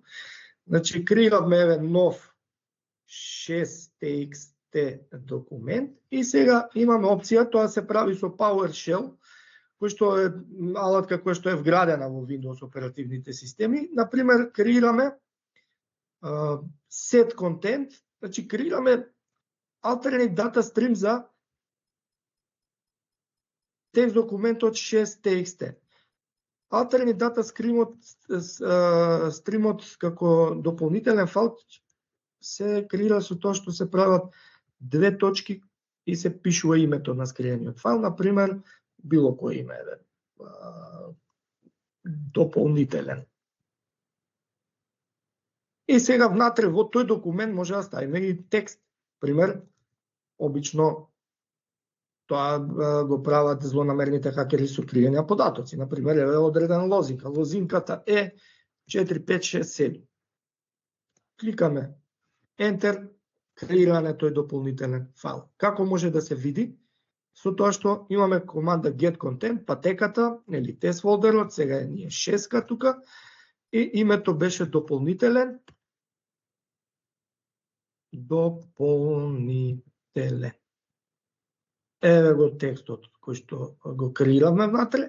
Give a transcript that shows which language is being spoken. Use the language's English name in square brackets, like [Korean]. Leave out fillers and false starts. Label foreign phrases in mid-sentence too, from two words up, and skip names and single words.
[Macedonian] Значи, креиравме еве нов 6txt документ и сега имаме опција, тоа се прави со PowerShell, кој што е алатка која што е вградена во Windows оперативните системи. Например, креираме [English] set content, [Macedonian] значи креираме [English] alternate data stream [Macedonian] за текст документот 6txt. [English] Alternate data streamот [Macedonian] како дополнителен файл се креира со тоа што се прават две точки и се пишува името на скриениот файл, например, било кој име е дополнителен. И сега внатре во тој документ може да ставиме и текст. Пример, обично тоа го прават злонамерните хакери со криење на податоци. Например, е одредена лозинка. Лозинката е 4567. Кликаме Enter, креиране тој дополнителен файл. Како може да се види? Со тоа што имаме команда [English] get content, [Macedonian] патеката, нели тест фолдерот, сега е ние 6 тука, и името беше дополнителен. Дополнителен. Еве го текстот кој што го креиравме внатре.